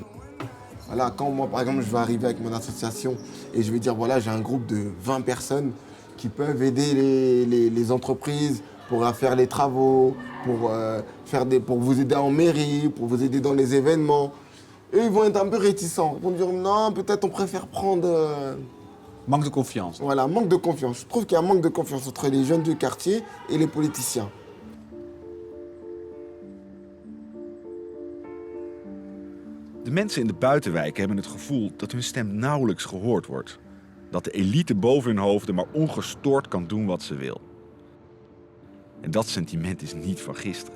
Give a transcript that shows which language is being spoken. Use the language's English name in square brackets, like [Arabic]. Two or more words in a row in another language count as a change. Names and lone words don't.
[French] Voilà, quand moi, par exemple, je vais arriver avec mon association et je vais dire, voilà, j'ai un groupe de 20 personnes qui peuvent aider les entreprises pour faire les travaux, pour vous aider en mairie, pour vous aider dans les événements. Eux, ils vont être un peu réticents. Ils vont dire, non, peut-être on préfère prendre... Manque de confiance. Voilà, manque de confiance. Je trouve qu'il y a un manque de confiance entre les jeunes du quartier et les politiciens. [Dutch] De mensen in de buitenwijken hebben het gevoel dat hun stem nauwelijks gehoord wordt. Dat de elite boven hun hoofden maar ongestoord kan doen wat ze wil. En dat sentiment is niet van gisteren.